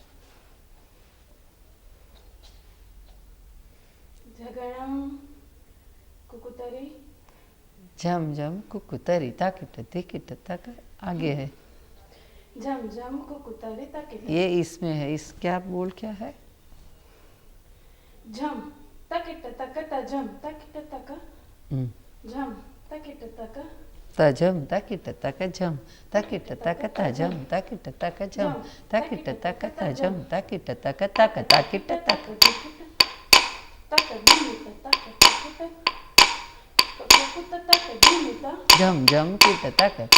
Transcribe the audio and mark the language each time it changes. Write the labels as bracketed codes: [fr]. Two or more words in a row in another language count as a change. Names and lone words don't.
[hi] जगणम कुकुतरी झम झम कुकुतरी ताकिट दिकिट तक आगे है. झम झम कुकुतरी ताकिट. ये इसमें है. इस क्या बोल क्या है? झम ताकिट तक तजम ताकिट तक झम ताकिट तक तजम ताकिट तक झम ताकिट तक तजम ताकिट तक झम ताकिट तक तजम ताकिट तक तक ताकिट तक झम झम किट तक